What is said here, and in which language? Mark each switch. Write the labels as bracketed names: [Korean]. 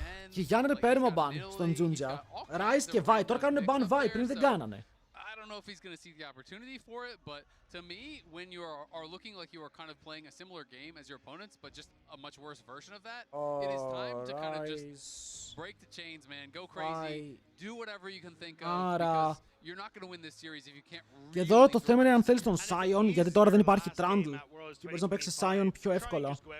[Greek] Και Γιάννερ παίρνουμε ban στον Junja. Rise και Vi, τώρα κάνουν ban Vi, πριν δεν κάνανε. [English] I don't know if he's going to see the opportunity for it, but to me, when you are looking like you are kind of playing a similar game as your opponents, but just a much worse version of that, it is time to kind of just break the chains, man. Go crazy. Do whatever you can think of, because you're not going to win this series if you can't really... [Greek] Και εδώ το θέμα είναι αν θέλεις τον Sion, γιατί τώρα δεν υπάρχει Trundle και μπορείς να παίξεις Sion πιο εύκολα.